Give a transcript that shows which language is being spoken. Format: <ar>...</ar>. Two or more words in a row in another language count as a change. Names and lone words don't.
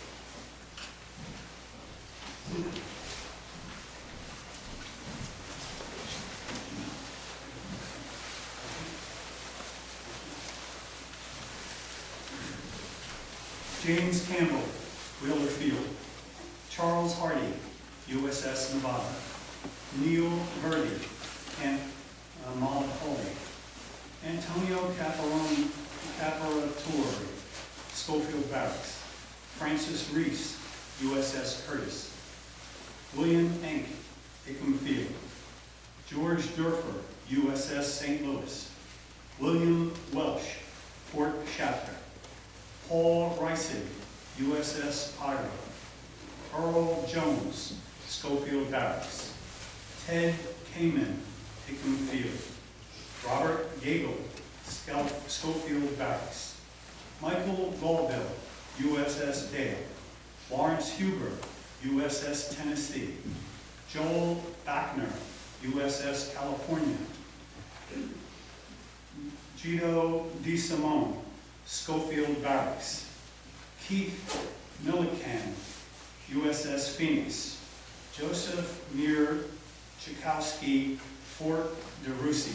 <en>James Campbell, Wheeler Field. Charles Hardy, USS Nevada. Neil Verdi, Camp Malapoli. Antonio Caparatore, Schofield Barracks. Francis Reese, USS Curtis. William Enck, Hickam Field. George Durfer, USS St. Louis. William Welsh, Fort Shafter. Paul Reisig, USS Pyro. Earl Jones, Schofield Barracks. Ted Kamen, Hickam Field. Robert Gagel, Schofield Barracks. Michael Galville, USS Dale. Lawrence Huber, USS Tennessee. Joel Bachner, USS California. Gito DeSimone, Schofield Barracks. Keith Millican, USS Phoenix. Joseph Muir Chakowski, Fort DeRussy.</en>